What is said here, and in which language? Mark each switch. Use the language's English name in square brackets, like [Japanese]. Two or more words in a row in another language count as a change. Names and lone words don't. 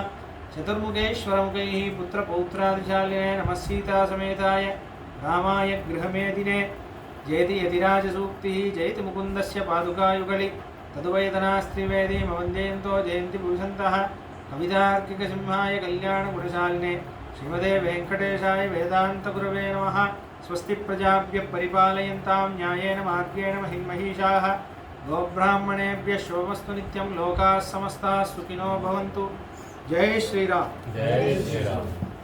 [Sanskrit] చతుర్ముఖేశ్వరముఖైః పుత్రపౌత్రాదిశాలినే నమః సీతాసమేతాయ రామాయ గృహమేదినే. జయతి యతిరాజసూక్తిः జయతి ముకుందస్య పాదుకాయుగళి. తదువైతనాస్త్రివేదీ మవందేంతో జయంతి భూషంతః. కవితార్కికసింహాయ కళ్యాణగుణశాలినే శ్రీమతే వెంకటేశాయ వేదాంతగురవే నమః. స్వస్తి ప్రజాభ్యః పరిపాలయంతాం న్యాయేన మార్గేణ మహిమహీషాः. గోబ్రాహ్మణేభ్యः శుభమస్తు నిత్యం. లోకాः సమస్తాः సుఖినో భవంతు. [Hindi] जय श्रीराम. जय श्रीराम.